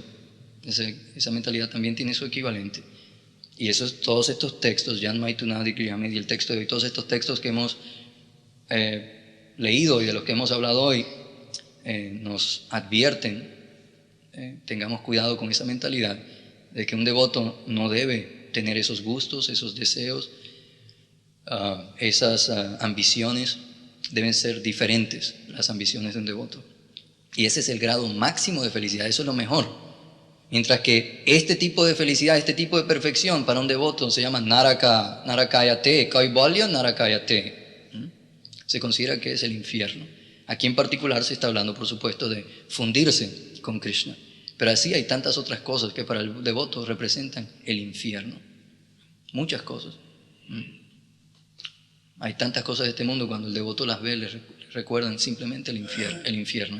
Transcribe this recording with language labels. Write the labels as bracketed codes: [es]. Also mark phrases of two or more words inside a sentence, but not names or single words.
[es] Esa mentalidad también tiene su equivalente. Y todos estos textos, Jan Maitunadi, Kriyamed y el texto de hoy, todos estos textos que hemos leído y de los que hemos hablado hoy, nos advierten, tengamos cuidado con esa mentalidad de que un devoto no debe tener esos gustos, esos deseos, esas ambiciones deben ser diferentes, las ambiciones de un devoto. Y ese es el grado máximo de felicidad, eso es lo mejor. Mientras que este tipo de felicidad, este tipo de perfección para un devoto se llama [sa] नरकायते कैवल्य नरकायते. [es] Se considera que es el infierno. Aquí en particular se está hablando, por supuesto, de fundirse con Krishna. Pero así hay tantas otras cosas que para el devoto representan el infierno. Muchas cosas. Hay tantas cosas de este mundo, cuando el devoto las ve, le recuerdan simplemente el infierno.